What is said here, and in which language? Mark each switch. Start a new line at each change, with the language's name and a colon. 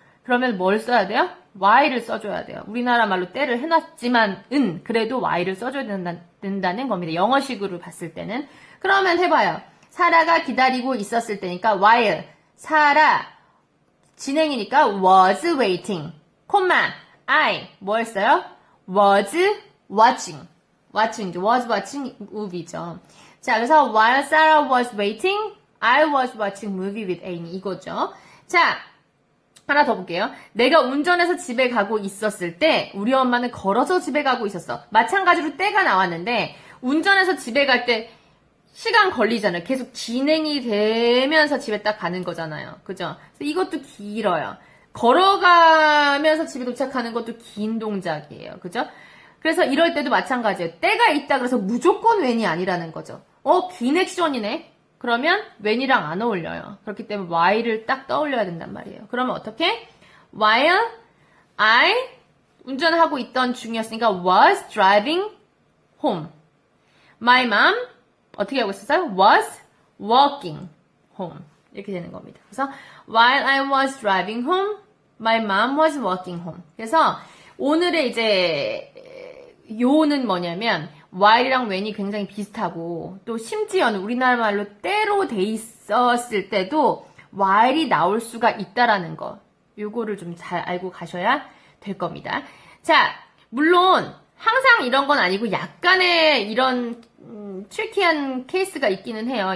Korean: 그러면 뭘 써야 돼요? while을 써줘야 돼요. 우리나라 말로 때를 해놨지만 그래도 while을 써줘야 된다는 겁니다. 영어식으로 봤을 때는. 그러면 해봐요. 사라가 기다리고 있었을 때니까 while. 사라 진행이니까
English: was waiting.
Korean: 콤마 I 뭐 했어요?
English: was watching. watching, was watching movie죠.
Korean: 자, 그래서
English: while Sarah was waiting, I was watching movie with Amy
Korean: 이거죠. 자, 하나 더 볼게요. 내가 운전해서 집에 가고 있었을 때 우리 엄마는 걸어서 집에 가고 있었어. 마찬가지로 때가 나왔는데 운전해서 집에 갈 때 시간 걸리잖아요. 계속 진행이 되면서 집에 딱 가는 거잖아요. 그죠? 그래서 이것도 길어요. 걸어가면서 집에 도착하는 것도 긴 동작이에요. 그죠? 그래서 이럴 때도 마찬가지예요. 때가 있다 그래서 무조건 when이 아니라는 거죠. 긴 액션이네. 그러면 when이랑 안 어울려요. 그렇기 때문에 while을 딱 떠올려야 된단 말이에요. 그러면 어떻게?
English: While I
Korean: 운전하고 있던 중이었으니까
English: was driving home. My mom
Korean: 어떻게 하고 있었어요?
English: was walking home.
Korean: 이렇게 되는 겁니다.
English: 그래서 while I was driving home, my mom was walking home.
Korean: 그래서 오늘의 이제 요는 뭐냐면 while이랑 when이 굉장히 비슷하고 또 심지어는 우리나라 말로 때로 돼 있었을 때도 while이 나올 수가 있다라는 거. 요거를 좀 잘 알고 가셔야 될 겁니다. 자, 물론 항상 이런 건 아니고 약간의 이런 트리키한 케이스가 있기는 해요.